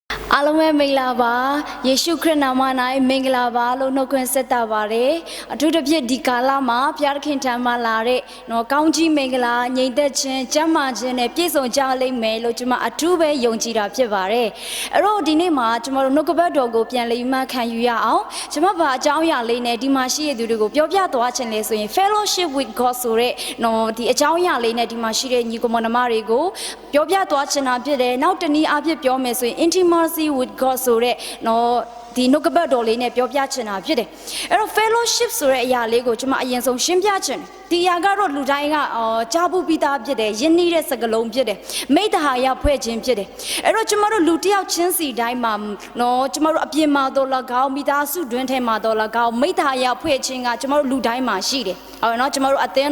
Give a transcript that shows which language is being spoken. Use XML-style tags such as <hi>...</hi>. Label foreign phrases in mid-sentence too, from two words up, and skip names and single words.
<my>အားလုံးပဲမင်္ဂလာပါယေရှုခရစ်နာမ၌မင်္ဂလာပါလို့နှုတ်ခွန်းဆက်တာပါတယ်အထူးသဖြင့်ဒီကာလမှာဘုရားသခင်ထံမှာလာတဲ့နော်ကောင်းကြီးမင်္ဂလာငြိမ်သက်ခြင်းကျမ်းမာခြင်းနဲ့ပြည့်စုံကြလိမ့်မယ်လို့ကျွန်မအထူးပဲယုံကြည်တာဖြစ်ပါတယ်အဲ့တော့ဒီနေ့မှာကျွန်တော်တို့နှုတ်ကပတ်တော်ကိုပြန်လည်မှခံယူရအောင်ကျွန်မဘာအကြောင်းအရာလေးနဲ့ဒီမှာရှိတဲ့သူတွေကိုပြောပြသွားခြင်းလဲဆိုရင်</my> <en>fellowship with God</en> <my>ဆိုတဲ့နော်ဒီအကြောင်းအရာလေးနဲ့ဒီမှာရှိတဲ့ညီကောင်မတွေကိုပြောပြသွားခြင်းတာဖြစ်တယ်နောက်တနည်းအားဖြင့်ပြောမယ်ဆို ရင်</my> <en>intimacy with God</en> <my>ဆိုတဲ့နော်ဒီနှုတ်ကပတ်တော်လေးနဲ့ပြောပြချင်တာဖြစ်တယ်အဲ့တော့ fellowship ဆိုတဲ့အရာလေးကိုကျွန်မအရင်ဆုံးရှင်းပြချင်တယ်ဒီအရာကတော့လူတိုင်းကကြားဖို့ပြီးသားဖြစ်တယ်ယဉ်နှီးတဲ့စကားလုံးဖြစ်တယ်မိတ္တဟာယဖွဲ့ခြင်းဖြစ်တယ်အဲ့တော့ကျွန်မတို့လူတစ်ယောက်ချင်းစီတိုင်းမှာနော်ကျွန်မတို့အပြင်မှာတော့၎င်းမိသားစုတွင်းထဲမှာတော့၎င်းမိတ္တဟာယဖွဲ့ခြင်းကကျွန်မတို့လူတိုင်းမှာရှိတယ်ဟုတ်နော်ကျွန်မတို့အသင်း</my>